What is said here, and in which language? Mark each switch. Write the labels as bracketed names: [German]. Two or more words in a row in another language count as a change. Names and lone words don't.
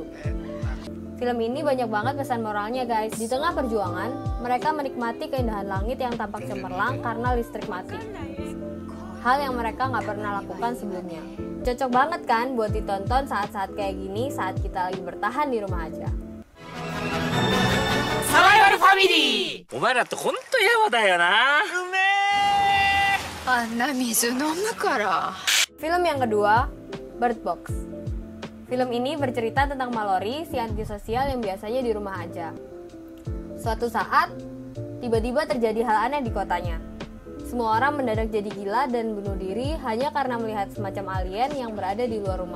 [Indonesian] Film ini banyak banget pesan moralnya guys. Di tengah perjuangan, mereka menikmati keindahan langit yang tampak cemerlang karena listrik mati. Hal yang mereka nggak pernah lakukan sebelumnya. Cocok banget kan buat ditonton saat-saat kayak gini saat kita lagi bertahan di rumah aja. Survival Family! [Japanese] お前らってほんとやわだよな。うめえ！あんな水飲むから。 [Indonesian] Film yang kedua, Bird Box. Film ini bercerita tentang Mallory, si antisosial yang biasanya di rumah aja. Suatu saat, tiba-tiba terjadi hal aneh di kotanya. Semua orang mendadak jadi gila dan bunuh diri hanya karena melihat semacam alien yang berada di luar rumah.